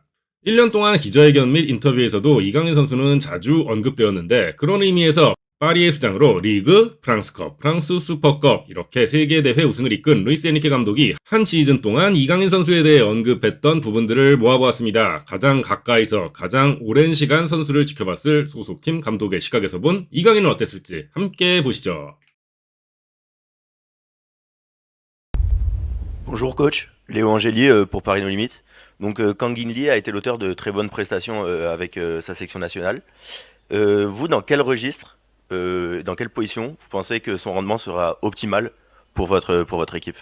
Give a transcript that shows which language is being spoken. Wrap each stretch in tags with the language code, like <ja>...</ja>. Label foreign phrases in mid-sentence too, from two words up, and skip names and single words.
<ko>1년 동안 기자회견 및 인터뷰에서도 이강인 선수는 자주 언급되었는데 그런 의미에서 파리의 수장으로 리그, 프랑스컵, 프랑스 슈퍼컵 이렇게 3개 대회 우승을 이끈 루이스 에니케 감독이 한 시즌 동안 이강인 선수에 대해 언급했던 부분들을 모아보았습니다. 가장 가까이서 가장 오랜 시간 선수를 지켜봤을 소속팀 감독의 시각에서 본 이강인은 어땠을지 함께 보시죠.</ko> <fr>Bonjour coach, Léo Angélier pour Paris No Limites. Donc Kangin Lee a été l'auteur de très bonnes prestations avec sa section nationale. Vous, dans quel registre, dans quelle position, vous pensez que son rendement sera optimal pour votre équipe?</fr>